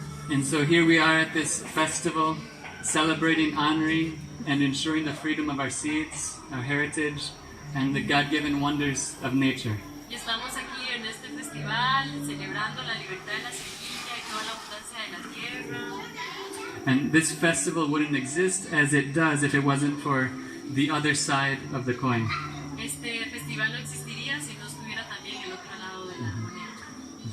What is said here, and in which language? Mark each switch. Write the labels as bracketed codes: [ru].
[en] And so here we are at this festival, celebrating, honoring, and ensuring the freedom of our seeds, our heritage, and the God-given wonders of nature. [es] Y estamos aquí en este festival celebrando la libertad de la semilla y toda la abundancia de la tierra. [en] And this festival wouldn't exist as it does if it wasn't for the other side of the coin. [es] Este festival no existiría si no estuviera también el otro lado de la moneda.